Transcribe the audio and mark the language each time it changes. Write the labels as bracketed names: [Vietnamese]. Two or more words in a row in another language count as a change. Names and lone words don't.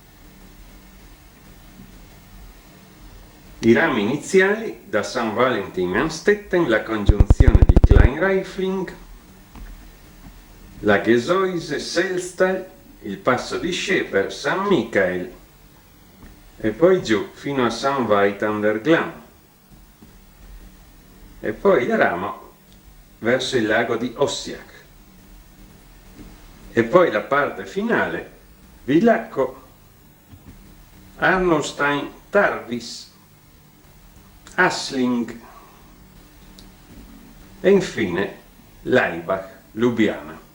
[Italian] I rami iniziali, da St. Valentin a Amstetten, la congiunzione di Kleinreifling, la Gesäuse, Selstall, il passo di Scheper, San Michael e poi giù fino a St. Veit an der Glan e poi il ramo verso il lago di Ossiach e poi la parte finale, Villacco, Arnolstein, Tarvis, Assling e infine Laibach, Lubiana.